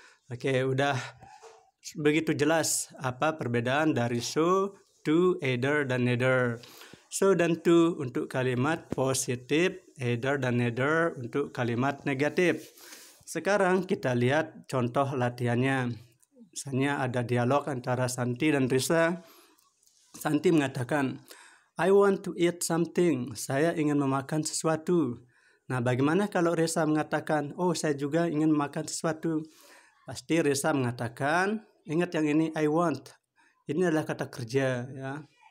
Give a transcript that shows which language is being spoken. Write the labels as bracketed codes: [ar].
[id] Oke, udah begitu jelas apa perbedaan dari so, to, either, dan neither. So dan to untuk kalimat positif, either dan neither untuk kalimat negatif. Sekarang kita lihat contoh latihannya. Misalnya ada dialog antara Santi dan Risa. [en] Santi mengatakan, I want to eat something. [id] Saya ingin memakan sesuatu. Nah, bagaimana kalau Risa mengatakan, oh saya juga ingin memakan sesuatu? Pasti Risa mengatakan, ingat yang ini [en] I want. [id] Ini adalah kata kerja ya.